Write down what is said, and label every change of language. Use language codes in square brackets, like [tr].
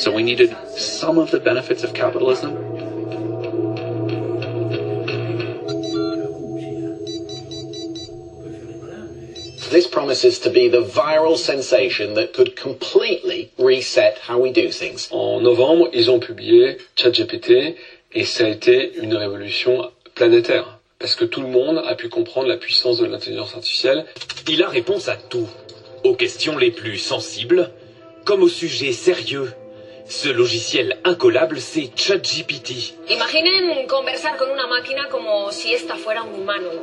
[en] So we needed some of the benefits of capitalism. This promises to be the viral sensation that could completely reset how we do things. [fr] En novembre, ils ont publié ChatGPT et ça a été une révolution planétaire. Parce que tout le monde a pu comprendre la puissance de l'intelligence artificielle. Il a réponse à tout, aux questions les plus sensibles, comme aux sujets sérieux. Ce logiciel incollable, c'est ChatGPT. Imaginez [es] conversar con una máquina como si esta fuera un humano.